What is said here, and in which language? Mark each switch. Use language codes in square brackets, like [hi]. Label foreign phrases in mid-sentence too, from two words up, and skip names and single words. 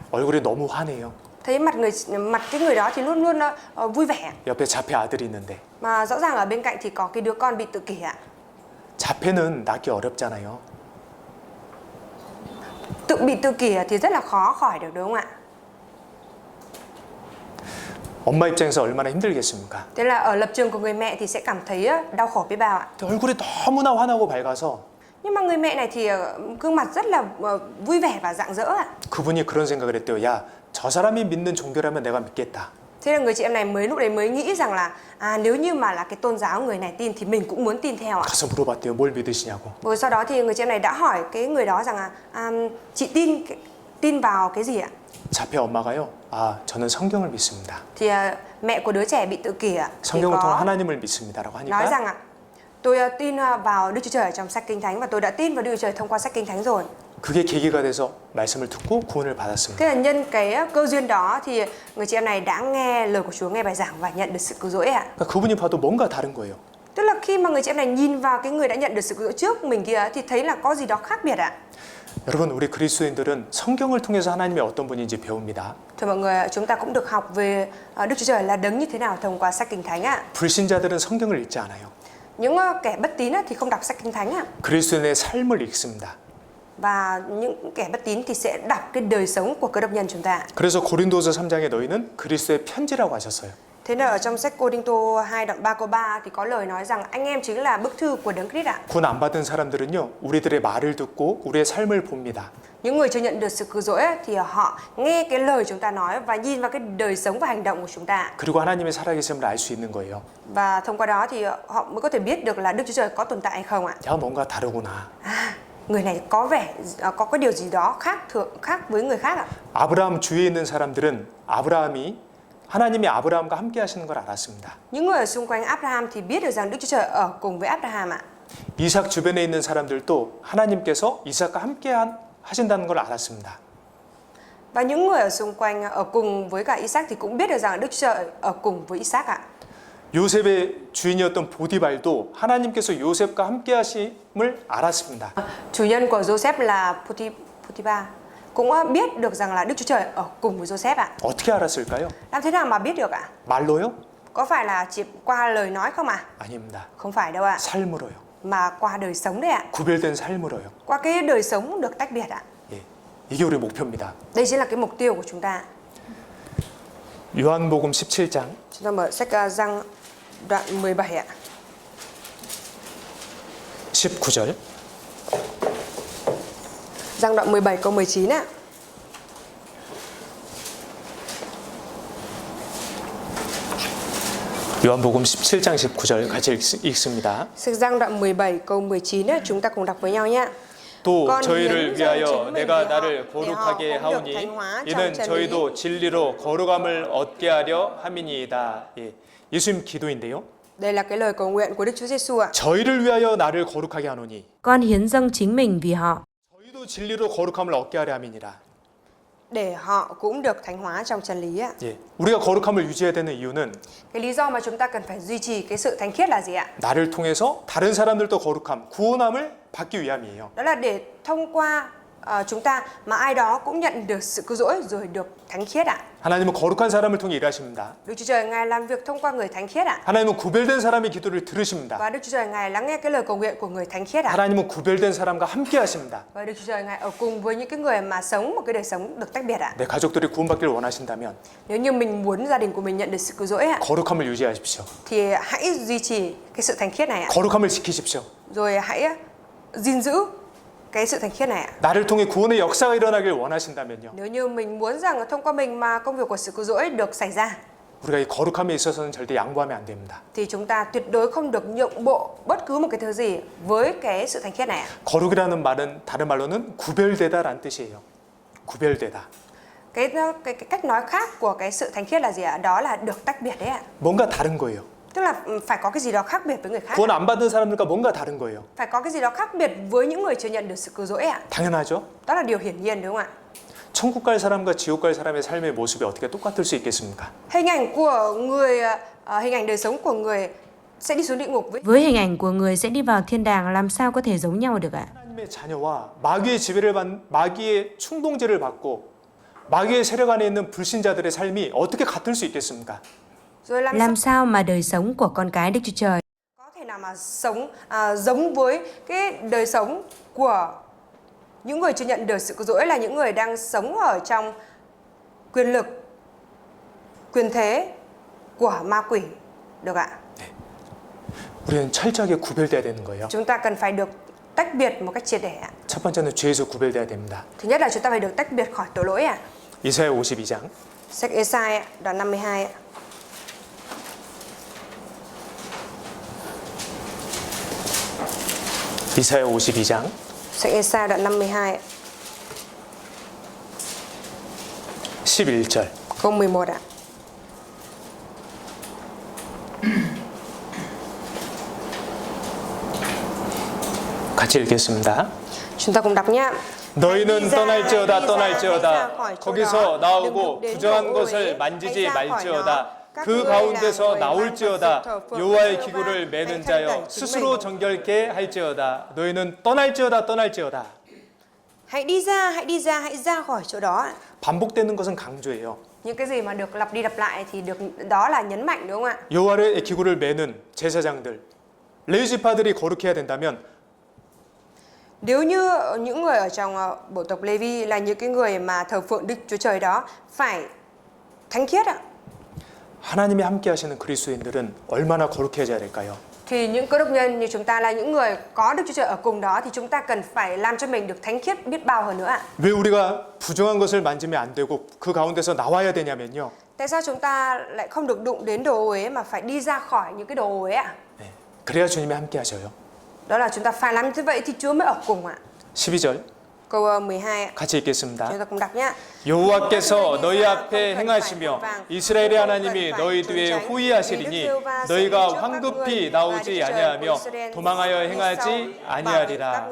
[ko] 얼굴이 너무 환해요. [vi] Thấy mặt cái người đó thì luôn luôn vui vẻ. [ko] 옆에 자폐 아들이 있는데 [vi] Mà rõ ràng ở bên cạnh thì có cái đứa con bị tự kỷ ạ. [ko] 자폐는 낫기 어렵잖아요. [vi] Bị tự kỷ thì rất là khó khỏi được, đúng không ạ? [ko] 엄마 입장에서 얼마나 힘들겠습니까? [vi] Thế là ở lập trường của người mẹ thì sẽ cảm thấy đau khổ biết bao ạ. [ko] 얼굴이 너무나 환하고 밝아서 [vi] Nhưng mà người mẹ này thì gương mặt rất là vui vẻ và rạng rỡ ạ. [ko] 그분이 그런 생각을 했대요. 야, 저 사람이 믿는 종교라면 내가 믿겠다. [vi] Thế là người chị em này lúc đấy mới nghĩ rằng là nếu như mà là cái tôn giáo người này tin thì mình cũng muốn tin theo ạ. [ko] 가서 물어봤대요. 뭘 믿으시냐고. [vi] Rồi sau đó thì người chị em này đã hỏi cái người đó rằng là chị tin vào cái gì ạ? [ko] 자폐 엄마가요. 아, 저는 성경을 믿습니다. [vi] Thì mẹ của đứa trẻ bị tự kỷ ạ. Thì [ko] 성경을 통해 [vi] có [ko] 하나님을 믿습니다라고 [vi] nói [ko] 하니까 [vi] rằng ạ, tôi tin vào Đức Chúa Trời ở trong sách Kinh Thánh và tôi đã tin vào Đức Chúa Trời thông qua sách Kinh Thánh rồi. [ko] 그게 계기가 돼서 말씀을 듣고 구원을 받았습니다. [vi] Thế là nhân cái cơ duyên đó thì người chị em này đã nghe lời của Chúa, nghe bài giảng và nhận được sự cứu rỗi ạ. [ko] 그러니까 그분이 봐도 뭔가 다른 거예요. [vi] Tức là khi mà người chị em này nhìn vào cái người đã nhận được sự cứu rỗi trước mình kia thì thấy là có gì đó khác biệt ạ. [ko] 여러분, 우리 그리스도인들은 성경을 통해서 하나님이 어떤 분인지 배웁니다. [vi] Thưa mọi người, chúng ta cũng được học về Đức Chúa Trời là đấng như thế nào thông qua sách Kinh Thánh ạ. [ko] 불신자들은 성경을 읽지 않아요. [vi] Những kẻ bất tín thì không đọc sách Kinh Thánh ạ. [ko] 그리스도인의 삶을 읽습니다. [vi] Và những kẻ bất tín thì sẽ đọc cái đời sống của cơ đốc nhân chúng ta. [ko] 그래서 고린도서 3장에 너희는 그리스도의 편지라고 하셨어요. [vi] Thế nên ở trong sách Cô-rinh-tô 2 đoạn 3 câu 3 thì có lời nói rằng anh em chính là bức thư của Đấng Christ ạ. [ko] 구원 안 받은 사람들은요, 우리들의 말을 듣고 우리의 삶을 봅니다. [vi] Những người chưa nhận được sự cứu rỗi thì họ nghe cái lời chúng ta nói và nhìn vào cái đời sống và hành động của chúng ta. [ko] 그리고 하나님의 살아계심을 알 수 있는 거예요. [vi] Và thông qua đó thì họ mới có thể biết được là Đức Chúa Trời có tồn tại hay không ạ. [ko] 야, 뭔가 다르구나. [vi] Người này có vẻ có cái điều gì đó khác với người khác ạ. [ko] 아브라함 주위에 있는 사람들은 하나님이 아브라함과 함께 하시는 걸 알았습니다. [vi] Những người ở xung quanh Abraham thì biết được rằng Đức Chúa Trời ở cùng với Abraham ạ. [ko] 이삭 주변에 있는 사람들도 하나님께서 이삭과 함께 하신다는 걸 알았습니다. [vi] Và những người ở xung quanh ở cùng với cả Isaac thì cũng biết được rằng Đức Chúa Trời ở cùng với Isaac ạ. [ko] 요셉의 주인이었던 보디발도 하나님께서 요셉과 함께 하심을 알았습니다. [vi] Chủ nhân của Joseph là Potiphar cũng biết được rằng là Đức Chúa Trời ở cùng với Joseph ạ. [ko] 어떻게 알았을까요? [vi] Làm thế nào mà biết được ạ? [ko] 말로요? [vi] Có phải là chỉ qua lời nói không ạ? [ko] 아닙니다. [vi] Không phải đâu ạ. [ko] 삶으로요. [vi] Mà qua đời sống đấy ạ. [ko] 구별된 삶으로요. [vi] Qua cái đời sống được tách biệt ạ. [ko] 예, 이게 우리 목표입니다. [vi] Đây chính là cái mục tiêu của chúng ta. [ko] 요한복음 17장 [vi] Chúng ta mở sách Giăng đoạn 17 ạ. [ko] 19절. [vi] Giăng đoạn 17 câu 19 ạ. [ko] 요한복음 17장 19절 같이 읽습니다. [vi] Sách Giăng đoạn 17 câu 19 á, chúng ta cùng đọc với nhau nhé. [ko] 또 건 저희를 [vi] hiến [ko] 위하여 [vi] dâng [ko] 내가 [vi] chính [ko] 나를 [vi] mình để [ko] 거룩하게 [vi] họ cũng được [ko] 하오니 [vi] thánh hóa trong [ko] 이는 [vi] chân lý. [ko] 저희도 진리로 거룩함을 얻게 하려 함이니이다. 예, 예수님 기도인데요. [vi] Đây là cái lời cầu nguyện của Đức Chúa Giêsu ạ. [ko] 저희를 위하여 나를 거룩하게 하노니 [vi] Con hiến dâng chính mình vì họ. [ko] 저희도 진리로 거룩함을 얻게 하려 함이니라. [vi] để họ cũng được thánh hóa trong chân lý ạ. [ko] 예, 우리가 거룩함을 유지해야 되는 이유는 [vi] Cái lý do mà chúng ta cần phải duy trì cái sự thánh khiết là gì ạ? [ko] 나를 통해서 다른 사람들도 거룩함, 구원함을 받기 위함이에요. [vi] Đó là để thông qua chúng ta mà ai đó cũng nhận được sự cứu rỗi rồi được thánh khiết ạ. [ko] 하나님은 거룩한 사람을 통해 일하십니다. [vi] Đức Chúa Trời Ngài làm việc thông qua người thánh khiết ạ. [ko] 하나님은 구별된 사람의 기도를 들으십니다. [vi] Và Đức Chúa Trời Ngài lắng nghe cái lời cầu nguyện của người thánh khiết ạ. [ko] 하나님은 구별된 사람과 함께 하십니다. [vi] Và Đức Chúa Trời Ngài ở cùng với những cái người mà sống một cái đời sống được tách biệt ạ. [ko] 내 가족들이 구원받기를 원하신다면 [vi] Nếu như mình muốn gia đình của mình nhận được sự cứu rỗi ạ, [ko] 거룩함을 유지하십시오. [vi] thì hãy duy trì cái sự thánh khiết này ạ. [ko] 거룩함을 지키십시오. [vi] Rồi hãy gìn giữ cái sự thánh khiết này ạ. [ko] 나를 통해 구원의 역사가 일어나길 원하신다면요. [vi] Nếu như mình muốn rằng thông qua mình mà công việc của sự cứu rỗi được xảy ra, [ko] 우리가 이 거룩함에 있어서는 절대 양보하면 안 됩니다. [vi] thì chúng ta tuyệt đối không được nhượng bộ bất cứ một cái thứ gì với cái sự thánh khiết này ạ. [ko] 거룩이라는 말은 다른 말로는 구별되다라는 뜻이에요. 구별되다. [vi] Cái cách nói khác của cái sự thánh khiết là gì ạ? Đó là được tách biệt đấy ạ. [ko] 뭔가 다른 거예요. [vi] Tức là phải có cái gì đó khác biệt với người khác. [ko] 구원 안 받은 사람들과 뭔가 다른 거예요. [vi] Phải có cái gì đó khác biệt với những người chưa nhận được sự cứu rỗi ạ. [ko] 당연하죠. [vi] Đó là điều hiển nhiên đúng không ạ? [ko] 천국 갈 사람과 지옥 갈 사람의 삶의 모습이 어떻게 똑같을 수 있겠습니까? [vi] Hình ảnh của người, hình ảnh đời sống của người sẽ đi xuống địa ngục Với hình ảnh của người sẽ đi vào thiên đàng làm sao có thể giống nhau được ạ? [ko] 하나님의 자녀와 마귀의 지배를 받는 마귀의 충동제를 받고 마귀의 세력 안에 있는 불신자들의 삶이 어떻게 같을 수 있겠습니까? [vi] rồi Làm sao mà đời sống của con cái Đức Chúa Trời có thể nào mà sống giống với cái đời sống của những người chưa nhận được sự cứu rỗi, là những người đang sống ở trong quyền lực, quyền thế của ma quỷ được ạ? [ko] 우리는 철저하게 구별돼야 되는 거예요. [vi] Chúng ta cần phải được tách biệt một cách triệt để ạ. [ko] 첫 번째는 죄에서 구별돼야 됩니다. [vi] Thứ nhất là chúng ta phải được tách biệt khỏi tội lỗi ạ. [ko] 이사야 52장 [vi] Sách Ê-sai ạ, đoạn 52 ạ. [ko] 이사야 52장 [vi] Sách Ê-sai đoạn 52 ạ. [ko] 11절 [vi] Câu 11 ạ. [ko] 같이 읽겠습니다. [vi] Chúng ta cùng đọc nhé. [ko] 너희는 떠날지어다 떠날지어다 거기서 나오고 부정한 것을 만지지 말지어다 그 가운데서 나올지어다 여호와의 기구를 매는 자여 스스로 정결케 할지어다 너희는 떠날지어다 떠날지어다. [vi] Hãy đi ra, hãy ra khỏi chỗ đó ạ. [ko] 반복되는 것은 강조예요. [vi] Những cái gì mà được lặp đi lặp lại thì được, đó là nhấn mạnh đúng không ạ? [ko] 여호와의 기구를 매는 제사장들 레위지파들이 거룩해야 된다면 [vi] Nếu như những người ở trong bộ tộc Lê-vi là những cái người mà thờ phượng Đức Chúa Trời đó phải thánh khiết ạ, [ko] 하나님이 함께 하시는 그리스도인들은 얼마나 거룩해져야 될까요? [vi] thì những cơ đốc nhân như chúng ta là những người có Đức Chúa Trời ở cùng đó, thì chúng ta cần phải làm cho mình được thánh khiết biết bao hơn nữa ạ. [ko] 왜 우리가 부정한 것을 만지면 안 되고 그 가운데서 나와야 되냐면요. [vi] Tại sao chúng ta lại không được đụng đến đồ uế mà phải đi ra khỏi những cái đồ uế ạ? [ko] 네, 그래야 주님이 함께 하셔요. [vi] Đó là chúng ta phải làm như vậy thì Chúa mới ở cùng ạ. [ko] 12절 [vi] Câu 12 ạ. [ko] 같이 읽겠습니다. [vi] Chúng ta cùng đọc nhé. [ko] 여호와께서 너희 앞에 행하시며 이스라엘의 하나님이 너희 뒤에 호위하시리니 너희가 황급히 나오지 아니하며 도망하여 행하지 아니하리라.